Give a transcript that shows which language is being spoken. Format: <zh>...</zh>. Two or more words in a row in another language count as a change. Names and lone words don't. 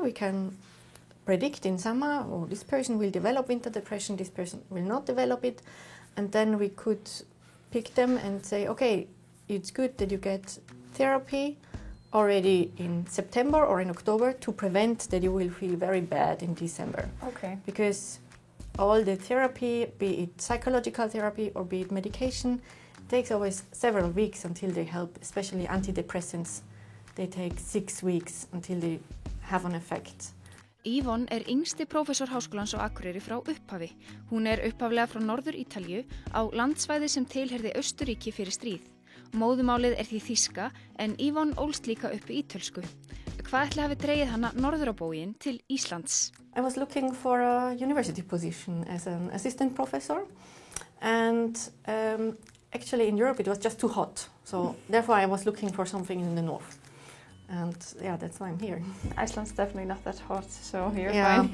<en>We can predict in summer, oh, this person will develop winter depression, this person will not develop it, and then we could pick them and say, okay, it's good that you get therapy already in September or in October to prevent that you will feel very bad in December. Okay. Because all the therapy, be it psychological therapy or be it medication, takes always several weeks until they help, especially antidepressants. They take 6 weeks until they have an effect.</en> <is>Yvonne yngsti prófessor Háskólans á Akureyri frá upphafi. Hún upphaflega frá Norður Ítalíu á landsvæði sem tilheyrði Austurríki fyrir stríð. Móðumálið því þýska en Yvonne ólst líka upp í ítölsku. Hvað ætli hafi dregið hana norður á bóginn til Íslands?</is> <en>I was looking for a university position as an assistant professor, and actually in Europe it was just too hot. So therefore I was looking for something in the north. And yeah, that's why I'm here. Iceland's definitely not that hot, so you're fine.</en>